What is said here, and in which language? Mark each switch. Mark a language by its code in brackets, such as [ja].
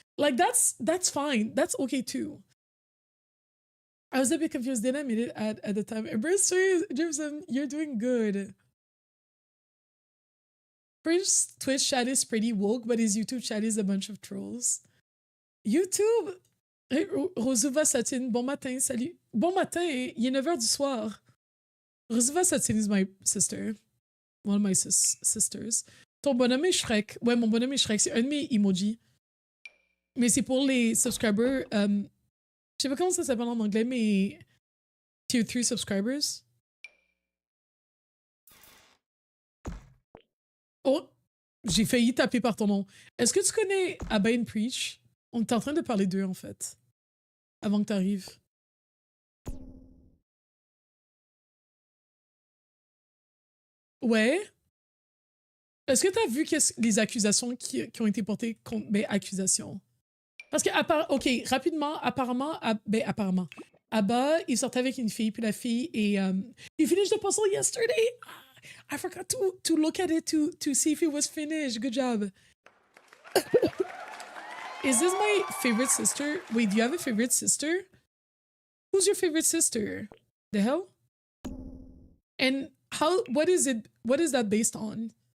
[en] Like that's fine. That's okay too. I was a bit confused. Then I made it at the time. Embrace Jimson, you're doing good. French Twitch chat is pretty woke, but his YouTube chat is a bunch of trolls. YouTube! Hey, Rosuva Satine, [fr] bon matin, salut. Bon matin, il est 9h du soir. [en] Rosuva Satine is my sister. One of my sisters. [fr] Ton bonhomme est Shrek. Ouais, mon bonhomme est Shrek. C'est un de mes emojis. Mais c'est pour les subscribers. Je sais pas comment ça s'appelle en anglais, mais tier 3 subscribers. Oh, j'ai failli taper par ton nom. Est-ce que tu connais Abba and Preach? On est en train de parler d'eux, en fait. Avant que t'arrives. Ouais. Est-ce que t'as vu les accusations qui ont été portées contre... Ben, accusations. Parce que, ok, rapidement, apparemment, Abba, il sortait avec une fille, puis la fille, et [en] he finished the puzzle yesterday. I forgot to look at it to see if it was finished. Good job. Is this my favorite sister? Wait, do you have a favorite sister? Who's your favorite sister? The hell? And what is that based on?